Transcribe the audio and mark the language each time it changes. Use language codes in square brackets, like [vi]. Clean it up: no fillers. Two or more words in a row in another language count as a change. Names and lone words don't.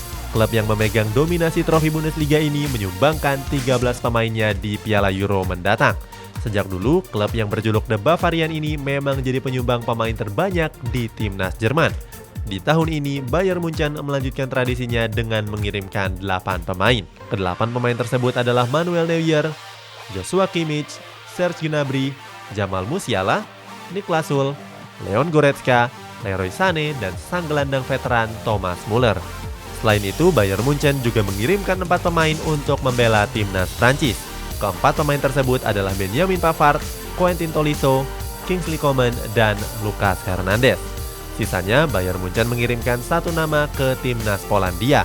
[id] Klub yang memegang dominasi trofi Bundesliga ini menyumbangkan 13 pemainnya di Piala Euro mendatang. Sejak dulu, klub yang berjuluk The Bavarian ini memang jadi penyumbang pemain terbanyak di timnas Jerman. Di tahun ini, Bayern Munchen melanjutkan tradisinya dengan mengirimkan 8 pemain. Ke-8 pemain tersebut adalah Manuel Neuer, Joshua Kimmich, Serge Gnabry, Jamal Musiala, Niklas Süle, Leon Goretzka, Leroy Sané, dan sang gelandang veteran Thomas Muller. Selain itu, Bayern Munchen juga mengirimkan 4 pemain untuk membela timnas Prancis. Keempat pemain tersebut adalah Benjamin Pavard, Quentin Tolisso, Kingsley Coman, dan Lucas Hernandez. Sisanya, Bayern Munchen mengirimkan 1 nama ke timnas Polandia.